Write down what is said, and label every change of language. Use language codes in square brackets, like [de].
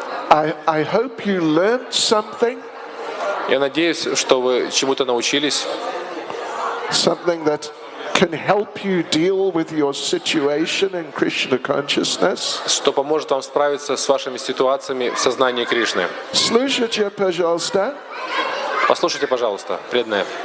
[en] I hope you learned something. [ru] Я надеюсь, что вы чему-то научились, [en] Something that can help you deal with your situation in Krishna consciousness. [ru] что поможет вам справиться с вашими ситуациями в сознании Кришны. Слушайте, пожалуйста. Послушайте, пожалуйста, преданные.